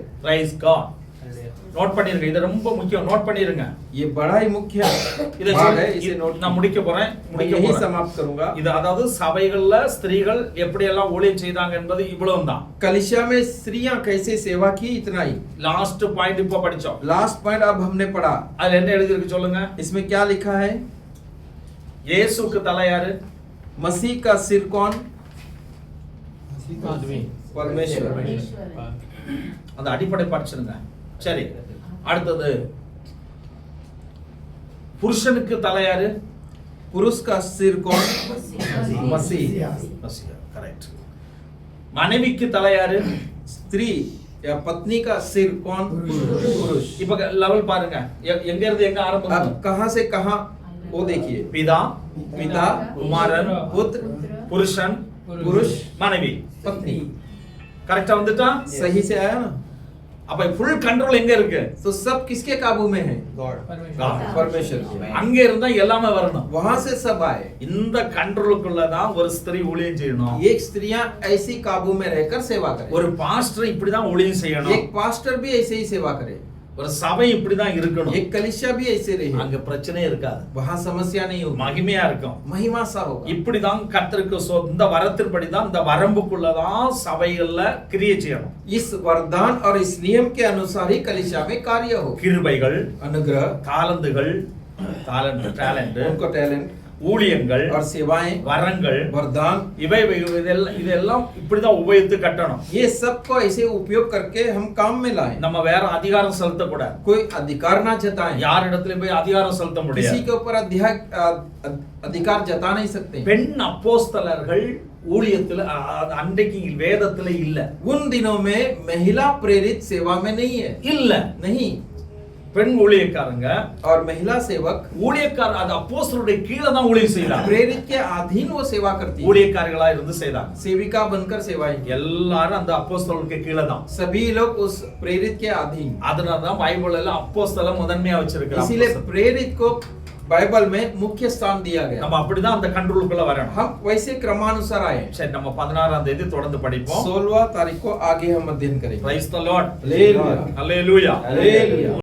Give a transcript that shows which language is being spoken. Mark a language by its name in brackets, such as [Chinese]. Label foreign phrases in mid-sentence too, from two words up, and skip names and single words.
[English] Praise God। [Tamil] நோட் பண்ணிருங்க, இது ரொம்ப முக்கியம், நோட் பண்ணிருங்க. [Hindi] ये बड़ा ही मुख्य [Tamil] இதை [Hindi] भाग है, इसे नोट [Tamil] நான் முடிக்க போறேன். [Hindi] मैं यही समाप्त करूंगा। [Tamil] இது அதாவது சபைகள்ல ஸ்திரீகள் எப்படி எல்லாம் ஊழியம் செய்தாங்க என்பது இவ்வளவுதான். [Hindi] कलीसिया में स्त्रियां कैसे सेवा की इतना ही। [English] last point [Tamil] இப்ப படிச்சோம். [English] last point [Hindi] अब हमने पढ़ा। [Tamil] அதுல என்ன எழுதி இருக்கு சொல்லுங்க? [Hindi] इसमें क्या लिखा है? [Tamil] இயேசுவுக்கு தலை யாரு? [Hindi] मसीह का सिर कौन? आदमी परमेश्वर। [Tamil] அந்த அடிப்படை படிச்சிருங்க. சரி, அடுத்தது புருஷனுக்கு தலை யாரு? [Hindi] पुरुष का सिर कौन? मसीह। [Tamil] கரெக்ட். மனைவிக்கு தலை யாரு? [Hindi] स्त्री या पत्नी का सिर कौन? पुरुष। [Tamil] இப்ப லெவல் பாருங்க எங்க இருந்து எங்க ஆரம்பம் [Hindi] अब कहां से कहां वो देखिए, [Tamil] பிதா [Hindi] पिता, [Tamil] குமாரன் [Hindi] पुत्र, [Tamil] புருஷன் [Hindi] पुरुष, [Tamil] மனைவி [Hindi] पत्नी। [Tamil] கரெக்டா வந்துட்டா [Hindi] सही से आया ना? [Tamil] அப்ப [English] full control [Tamil] எங்க இருக்கு [Hindi] तो सब किसके काबू में है? गॉड परमेश्वर के। [Tamil] அங்க இருந்தா எல்லாமே வரணும் [Hindi] वहां से सब आए। [Tamil] இந்த கண்ட்ரோலுக்குள்ள தான் ஒரு ஸ்திரீ ஊழியம் செய்யணும் [Hindi] एक स्त्रियां ऐसी काबू में रहकर सेवा करें। [Tamil] ஒரு பாஸ்டர் இப்படிதான் ஊழியம் செய்யணும் [Hindi] एक पास्टर भी ऐसे ही सेवा करे। [Tamil] ஒரு சபை இப்படிதான் இருக்கணும் [Hindi] एक कलीसिया भी ऐसे रहे। [Tamil] அங்க பிரச்சனையே இருக்காது [Hindi] वहां समस्या नहीं होगी, [Tamil] மகிமையா இருக்கும் [Hindi] महिमा सा होगा। [Tamil] இப்படிதான் கர்த்தருக்கு இந்த வரத்தின்படிதான் இந்த வரம்புக்குள்ளதான் சபைகள்ல கிரியை செய்யணும் [Hindi] इस वरदान और इस नियम के अनुसार ही कलीसिया में कार्य हो। [Tamil] கிருபைகள் [Hindi] अनुग्रह, [Tamil] தாளந்துகள் டேலண்ட் [Hindi] उनको टैलेंट [Tamil] ஊழியங்கள் [Hindi] और सेवाएं, [Tamil] வரங்கள் [Hindi] वरदान, [Tamil] இதெல்லாம் இப்படிதான் உபயோகித்து கட்டணும் [Hindi] ये सब को ऐसे उपयोग करके हम काम में लाएं। [Tamil] நம்ம வேற அதிகாரம் செலுத்தக்கூடாது [Hindi] कोई अधिकार ना जताएं, [Tamil] யார் இடத்துல போய் அதிகாரம் செலுத்த [Hindi] किसी [Tamil] முடியாது [Hindi] के ऊपर अधिकार जता नहीं सकते। [Tamil] பெண் அப்போஸ்தலர்கள் ஊழியத்துல அன்றைக்கு வேதத்துல இல்ல [Hindi] उन दिनों में महिला प्रेरित सेवा में नहीं है, [Tamil] இல்ல [Hindi] नहीं। [Tamil] பெண் ஊழியக்காரங்க [Hindi] और महिला सेवक [Tamil] ஊழியக்கார அது அப்போஸ்தலருடைய கீழே தான் ஊழியம் செய்யறாங்க [Hindi] प्रेरित के अधीन वो सेवा करती है, [Tamil] ஊழியக்காரர்களா இருந்து செய்தாங்க [Hindi] सेविका बनकर सेवाएं की। [Tamil] எல்லாரும் அந்த அப்போஸ்தலருக்கு கீழே தான் [Hindi] सभी लोग उस प्रेरित के अधीन। [Tamil] அதனால தான் பைபிள்ல அப்போஸ்தல முதன்மையா [Hindi] इसीलिए [Tamil] வச்சிருக்காங்க [Hindi] प्रेरित को बाइबल में मुख्य स्थान दिया गया। [Tamil] நம்ம அப்படிதான் அந்த கண்ட்ரோலுக்குள்ள வரணும் [Hindi] हम वैसे क्रमानुसार आए। [Tamil] சரி நம்ம 16ஆம் தேதி தொடர்ந்து படிப்போம் [Hindi] 16वां तारीख को आगे हम अध्ययन करेंगे। [English] Praise the Lord [Hindi] हालेलुया, [Tamil] ஹalleluya [Hindi] हालेलुया।